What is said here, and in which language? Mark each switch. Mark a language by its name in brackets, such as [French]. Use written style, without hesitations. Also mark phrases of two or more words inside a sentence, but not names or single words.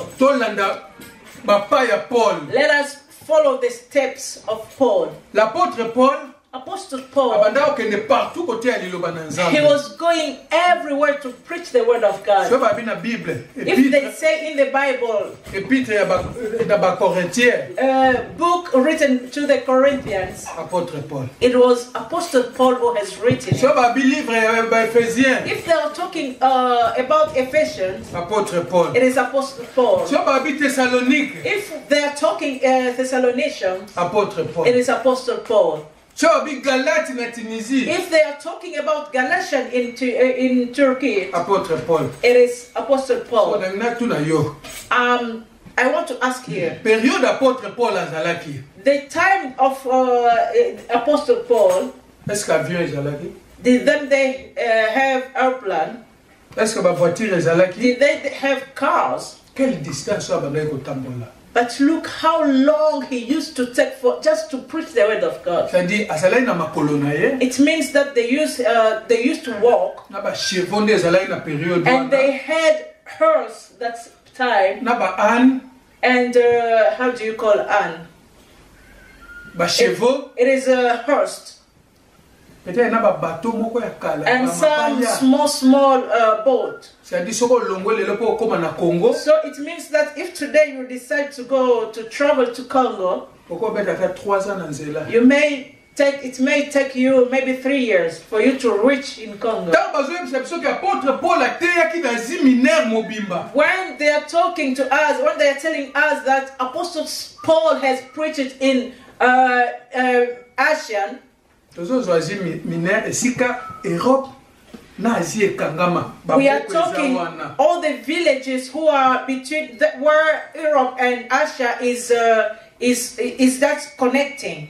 [Lingala] Tolanda bapa ya Paul. [English] Let us follow the steps of Paul. [French] L'apôtre Paul [English] Apostle Paul, [Lingala] abanda okende [French] partout côté [Lingala] ya liloba na [English] he [Lingala] Nzambe. [English] was going everywhere to preach the word of God. [Lingala] Soki babi na Bible, [English] If they say in the Bible, [Lingala] épître ya Bacorinthiens, [English] a book written to the Corinthians, [Lingala] apôtre Paul. [English] it was Apostle Paul who has written it. [Lingala] Soki babi livre ya Éphésiens, [English] If they are talking about Ephesians, [Lingala] apôtre Paul. [English] it is Apostle Paul. [Lingala] Soki babi Thessalonique, [English] If they are talking Thessalonians, [Lingala] apôtre Paul. [English] it is Apostle Paul. [Lingala] Galate na Tunisie. [English] If they are talking about Galatian in Turkey, [Lingala] Apôtre Paul. [English] it is Apostle Paul. I want to ask here. [French] Période apôtre [Lingala] Paul azalaki. [English] The time of Apostle Paul. [French] Est-ce qu'avion ezalaki? [English] Did they have airplane? [French] Est-ce que ba voiture ezalaki? [English] Did they have cars? [French] Quelle distance [Lingala] abandai ko tambola? [English] But look how long he used to take for just to preach the word of God. [Lingala] C'est-à-dire azalai na makolo na ye. [English] It means that they used to walk. [Lingala] Na ba chevaux nde ezalai na période wana. [English] And they had horse that time. [Lingala] Na ba âne. [English] And how do you call âne? [Lingala] Ba chevaux. [English] It is a horse. [Lingala] Peut-être na ba bateau moko ya kala. [English] And some small boat. [Lingala] C'est-à-dire soko longo lelo po koma na Congo. [English] So it means that if today you decide to travel to Congo, you may take, it may take you maybe 3 years for you to reach in Congo. When they are talking to us, when they are telling us that Apostle Paul has preached in Asia, we are talking all the villages who are between where Europe and Asia is that connecting.